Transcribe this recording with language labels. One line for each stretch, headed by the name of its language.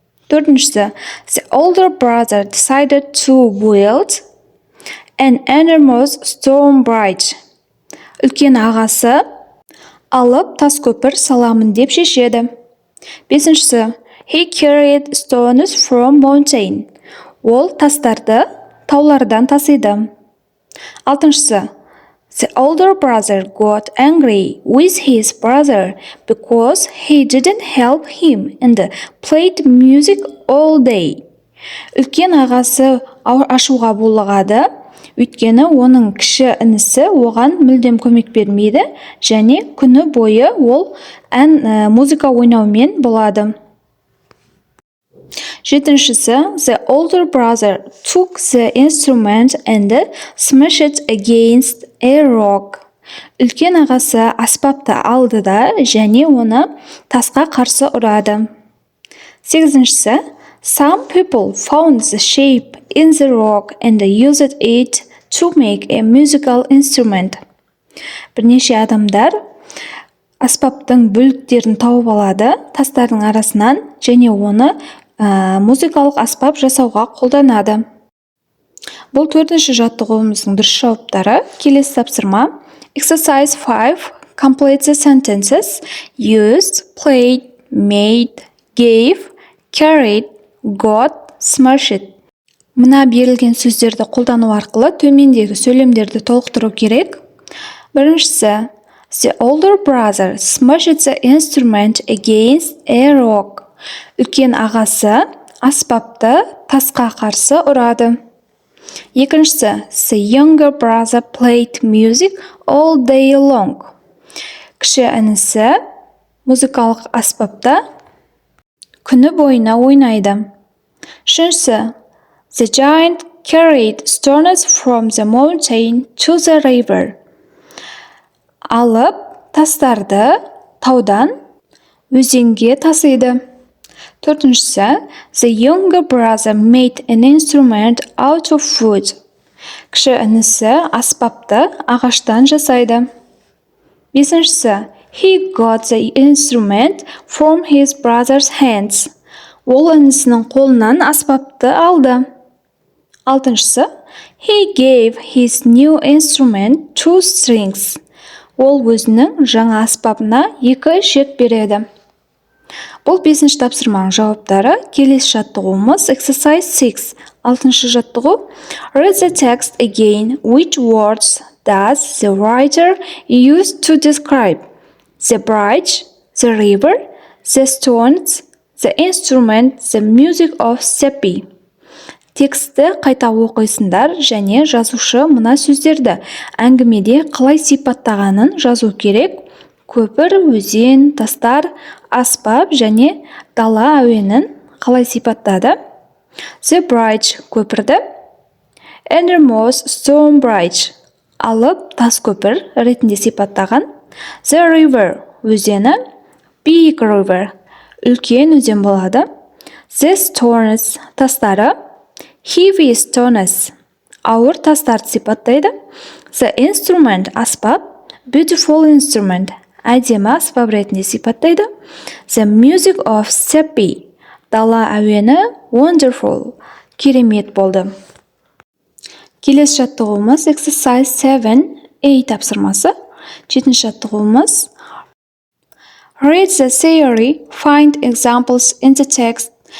Kazakh: Төртіншісі
English: the older brother decided to build an enormous stone bridge
Kazakh: үлкен ағасы алып тас көпір саламын деп шешеді. Бесіншісі
English: he carried stones from mountain
Kazakh: ол тастарды таулардан тасиды. Алтыншысы
English: the older brother got angry with his brother because he didn't help him and played music all day
Kazakh: үлкен ағасы ашуға булығады өйткені оның кіші інісі оған мүлдем көмек бермейді және күні бойы ол музыка ойнаумен болады. Жетіншісі
English: the older brother took the instrument and smashed it against a rock
Kazakh: үлкен ағасы аспапты алды да және оны тасқа қарсы ұрады. Сегізіншісі
English: some people found the shape in the rock and used it to make a musical instrument
Kazakh: бірнеше адамдар аспаптың бөліктерін тауып алады тастардың арасынан және оны музыкалық аспап жасауға қолданады. Бұл төртінші жаттығуымыздың дұрыс жауаптары. Келесі тапсырма
English: exercise 5 complete the sentences used, played, made, gave, carried, got, smashed.
Kazakh: Мына берілген сөздерді қолдану арқылы төмендегі сөйлемдерді толықтыру керек. Біріншісі
English: the older brother smashed the instrument against a rock
Kazakh: үлкен ағасы аспапты тасқа қарсы ұрады. Екіншісі
English: the younger brother played music all day long
Kazakh: кіші інісі музыкалық аспапта күні бойына ойнайды. Үшіншісі
English: the giant carried stones from the mountain to the river
Kazakh: алып тастарды таудан өзенге тасиды. Төртіншісі
English: the younger brother made an instrument out of wood
Kazakh: кіші інісі аспапты ағаштан жасайды. Бесіншісі
English: he got the instrument from his brother's hands
Kazakh: ол інісінің қолынан аспапты алды. Алтыншысы
English: he gave his new instrument two strings
Kazakh: ол өзінің жаңа аспабына екі шек береді. Бұл бесінші тапсырманың жауаптары. Келесі жаттығуымыз
English: exercise 6
Kazakh: алтыншы жаттығу
English: read the text again which words does the writer use to describe the bridge, the river, the stones, the instrument, the music of Seppi.
Kazakh: Тексті қайта оқисыңдар және жазушы мына сөздерді әңгімеде қалай сипаттағанын жазу керек. Көпір, өзен, тастар, аспап және дала әуенін қалай сипаттады.
English: The bridge
Kazakh: көпірді.
English: Enormous stone bridge
Kazakh: алып тас көпір ретінде сипаттаған.
English: The river
Kazakh: өзені.
English: Big river
Kazakh: үлкен өзен болады.
English: The stones
Kazakh: тастары.
English: Heavy stones
Kazakh: ауыр тастарды сипаттайды.
English: The instrument
Kazakh: аспап,
English: beautiful instrument
Kazakh: әдемі аспап ретінде сипаттайды.
English: The music of steppe
Kazakh: дала әуені
English: wonderful
Kazakh: керемет болды. Келесі жаттығуымыз
English: exercise 7A
Kazakh: тапсырмасы.
English: 7-ші жаттығуымыз read the theory, find examples in the text.